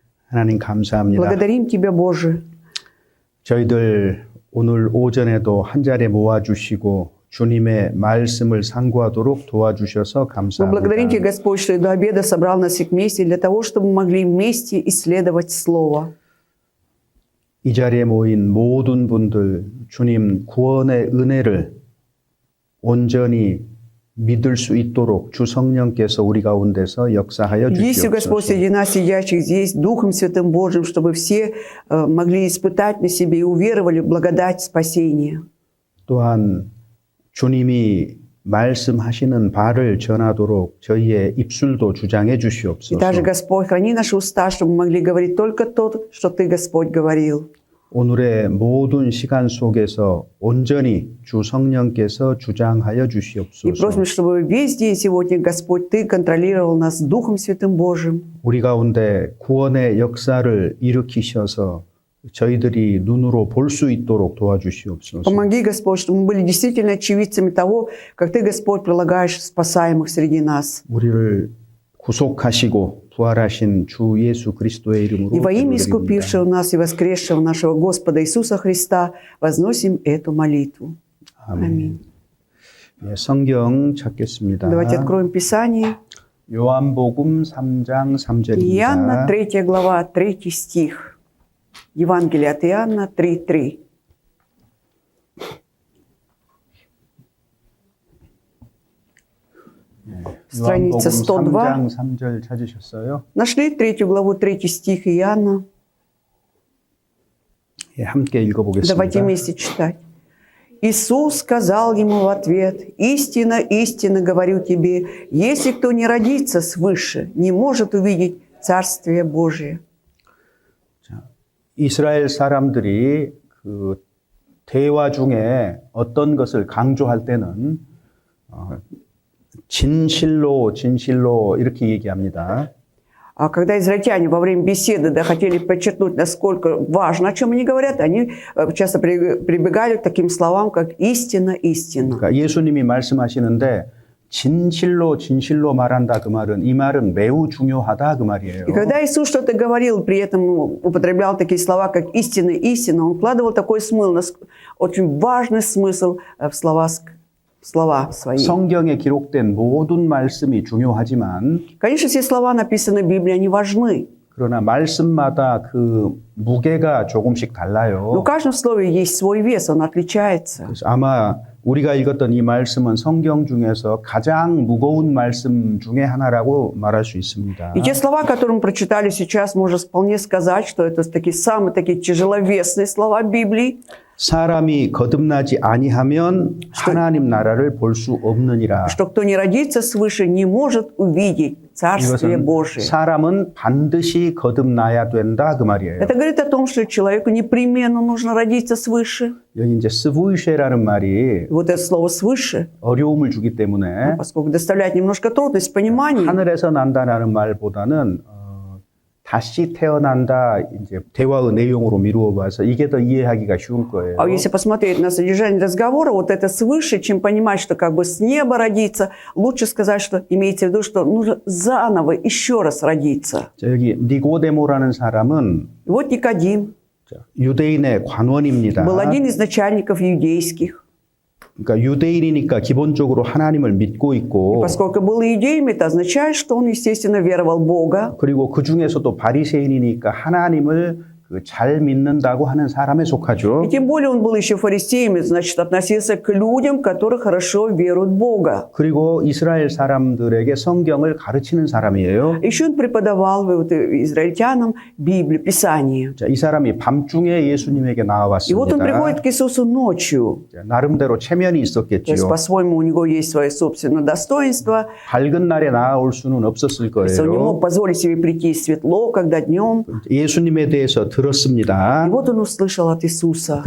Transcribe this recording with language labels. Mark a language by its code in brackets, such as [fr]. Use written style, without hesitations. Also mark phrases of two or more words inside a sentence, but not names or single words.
[ko] 하나님 감사합니다. [ru] Благодарим Тебя, Боже. [ko] 저희들 오늘 오전에도 한 자리에 모아주시고 주님의 말씀을 상고하도록 도와주셔서 [ru] Мы благодарим Тебя, [ko] 감사합니다. [ru] Господь, что и до обеда собрал нас всех вместе для того, чтобы мы могли вместе исследовать Слово. [ko] 이 자리에 모인 모든 분들 주님 구원의 은혜를 온전히 믿을 수 있도록 주 성령께서 우리 가운데서 역사하여 [ru] Есть, Господь, [ko] 주시옵소서. [ru] среди нас сидящих здесь, Духом Святым Божьим, чтобы все могли испытать на себе и уверовали в благодать спасения. [ko] 또한 주님이 말씀하시는 바를 전하도록 저희의 입술도 주장해 [ru] И [ko] 주시옵소서. [ru] также, Господь, храни наши уста, чтобы мы могли говорить только то, что Ты, Господь, говорил. [ko] 오늘의 모든 시간 속에서 온전히 주 성령께서 주장하여 [ru] И [ko] 주시옵소서. [ru] просим, чтобы весь день сегодня, Господь, Ты контролировал нас Духом Святым Божьим. [ko] 우리 가운데 구원의 역사를 일으키셔서 저희들이 눈으로 볼 수 있도록 도와주시옵소서. [ru] Помоги, Господь, чтобы мы были действительно очевидцами того, как Ты, Господь, прилагаешь спасаемых среди нас. [ko] 우리를 구속하시고 부활하신 주 예수 그리스도의 이름으로 [ru] И во имя [ko] 기도드립니다. [ru] искупившего нас и воскресшего нашего Господа Иисуса Христа возносим эту молитву. Аминь. [ko] 예, 성경 찾겠습니다. [ru] Давайте откроем Писание. [ko] 요한복음 3장 3절입니다. [ru] Иоанна, 3 глава, 3 стих. Евангелие от Иоанна 3:3. Страница 102. [ko] 3장 3절 찾으셨어요? [ru] Нашли 3 главу, 3 стих Иоанна. [ko] 예, 함께 읽어보겠습니다. [ru] Давайте вместе читать. Иисус сказал ему в ответ: «Истинно, истинно говорю тебе, если кто не родится свыше, не может увидеть Царствие Божие». [ko] 이스라엘 사람들이 그 대화 중에 어떤 것을 강조할 때는 진실로 진실로 이렇게 얘기합니다. [ru] А когда израильтяне во время беседы хотели подчеркнуть, насколько важно, о чем они говорят, они часто прибегали к таким словам, как «истина, истина». [ko] 그러니까 예수님이 말씀하시는데 진실로 진실로 말한다 그 말은 이 말은 매우 중요하다 그 말이에요. [ru] И когда Иисус что-то говорил, при этом употреблял такие слова, как «истина, истина», он вкладывал такой смысл, очень важный смысл в слова свои. [ko] 성경에 기록된 모든 말씀이 중요하지만 [ru] Конечно, все слова, написанные в Библии, они важны. [ko] 그러나 말씀마다 그 무게가 조금씩 [ru] Но [ko] 달라요. [ru] в каждом слове есть свой вес, он отличается. [ko] 그래서 아마 우리가 읽었던 이 말씀은 성경 중에서 가장 무거운 말씀 중에 하나라고 말할 수 있습니다. [ru] И те слова, которые мы прочитали сейчас, можно вполне сказать, что это такие самые такие тяжеловесные слова Библии. [ko] 사람이 거듭나지 아니하면 하나님 나라를 볼 수 없느니라. [ru] Что кто не родится свыше, не может увидеть Царствие [ko] 이것은 [ru] Божие. [ko] 사람은 반드시 거듭나야 된다 그 말이에요. [ru] Это говорит о том, что человеку непременно нужно родиться свыше. [ko] 여기 이제 스부이쉐라는 말이 [ru] И вот это слово «свыше», [ko] 어려움을 주기 때문에 [ru] поскольку доставляет немножко трудность в понимании, [ko] 하늘에서 난다라는 말보다는 다시 태어난다 이제 대화의 내용으로 미루어 봐서 이게 더 이해하기가 쉬울 거예요. [ru] а если посмотреть на содержание разговора, вот это свыше, чем понимать, что как бы с неба родиться, лучше сказать, что имеется в виду, что нужно заново еще раз родиться. [ko] 자, 여기 니고데모라는 사람은 [ru] И вот Никодим [ko] 유대인의 관원입니다. [ru] был один из начальников иудейских. [ko] 그러니까 유대인이니까 기본적으로 하나님을 믿고 있고 [ru] Поскольку был иудеем, это означает, что он, естественно, веровал в Бога. [ko] 그리고 그 중에서도 바리새인이니까 하나님을 잘 믿는다고 하는 사람에 속하죠. [ru] И тем более он был еще фарисеем, значит, относился к людям, которые хорошо веруют в Бога. [ko] 그리고 이스라엘 사람들에게 성경을 가르치는 사람이에요. [ru] Еще он преподавал израильтянам Библию, Писание. [ko] 자, 이 사람이 밤중에 예수님에게 [ru] И вот он [ko] 나와왔습니다. [ru] приходит к Иисусу ночью. [ko] 자, 나름대로 체면이 [ru] То есть, [ko] 있었겠지요. [ru] по-своему, у него есть свое собственное достоинство. [ko] 밝은 날에 나올 수는 없었을 [ru] То есть, он не [ko] 거예요. [ru] мог позволить себе прийти светло, когда днем. [ko] 예수님에 대해서 들었습니다. [ru] И вот он услышал от Иисуса.